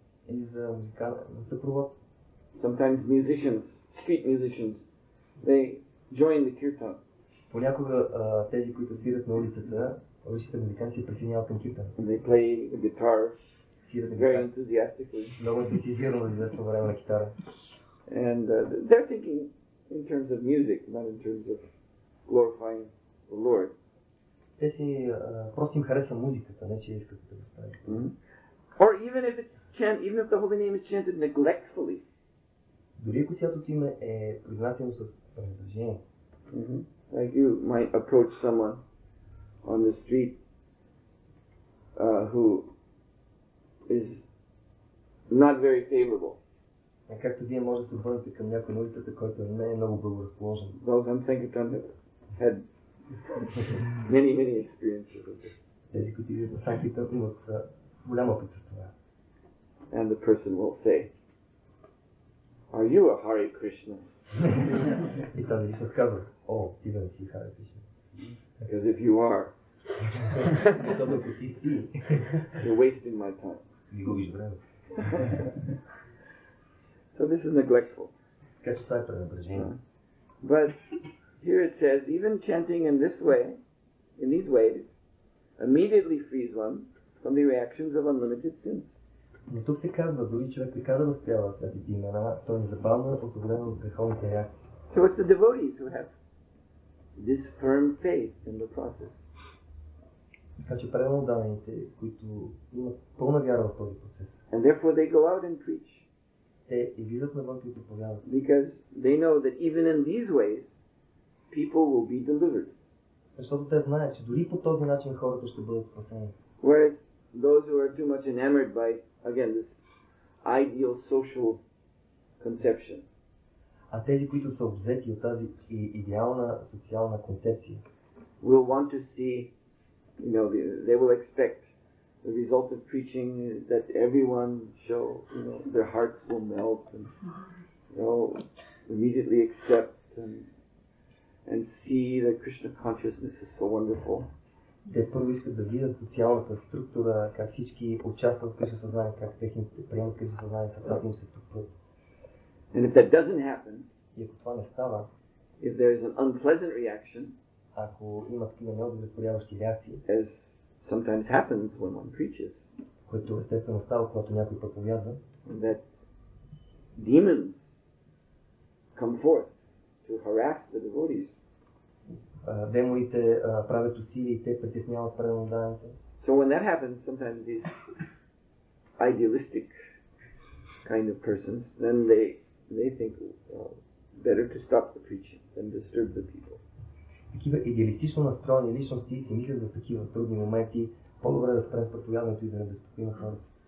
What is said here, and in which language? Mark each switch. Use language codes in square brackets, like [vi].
[bg] Или за музикален съпровод. [en] Sometimes musicians, street musicians, they join the kirtan. [bg] Понякога тези, които свират на улицата, уличните музиканти се присъединяват към киртана. [en] They play the guitar very enthusiastically. [bg] Много ентусиазирано за известно време на китара. [en] And they're thinking in terms of music, not in terms of glorifying the Lord. [bg] Те си просто им хареса музиката, не че искат да го ставят. [en] Or even if the holy name is chanted neglectfully. [bg] Дори ако Святото име е произнасяно с пренебрежение. [en] Like you might approach someone on the street who is not very favorable. [bg] Както вие може да се обърнете към някой на улицата, който не е много благоразположен. [en] Those on Sankirtan have had many experiences of this. [bg] Тези, които идват на Санкиртан, имат голям опит с това. [en] And the person will say, "Are you a Hare Krishna?" [bg] И тази личност казва, о, ти да не си Харе Кришна. [en] Because if you are, [bg] защото ако ти си, [en] you're wasting my time. [bg] ми губиш време. [en] So this is neglectful. [bg] Така че това е пренебрежение. [en] But here it says, even chanting in this way, in these ways, immediately frees one from the reactions of unlimited sins. [bg] Но тук се казва, дори човек така да възпява светите имена, той незабавно е освободен от греховните реакции. [en] So it's the devotees who have this firm faith in the process. [bg] Така че преданодайните, които имат пълна вяра в този процес. [en] And therefore they go out and preach. [bg] Те излизат навън и проповядват. [en] Because they know that even in these ways, people will be delivered. [bg] Защото те знаят, че дори по този начин хората ще бъдат спасени. [en] Whereas those who are too much enamored by, again, this ideal social conception, [bg] А тези, които са обзети от тази идеална социална концепция, [en] will want to see, they will expect the result of preaching is that everyone shall, their hearts will melt and they'll immediately accept and see that Krishna consciousness is so wonderful. [bg] Те първо искат да видят социалната структура, как всички участват в Кришна съзнание, как техните приемат Кришна съзнание, сърцата им се топят. [en] And if that doesn't happen, [bg] и ако това не става, [en] if there is an unpleasant reaction, [bg] ако има такива неудовлетворяващи реакции, [en] as sometimes happens when one preaches, [bg] което естествено става, когато някой проповядва, [en] that demons come forth to harass the devotees. [bg] Демоните правят усилия и те притесняват преданодайните. [en] So when that happens, sometimes these idealistic kind of persons, then they think better to stop the preaching than disturb the people. [bg] Такива идеалистично настроени личности си мислят в такива трудни моменти, по-добре да спрем с проповядването и да не безпокоим хората.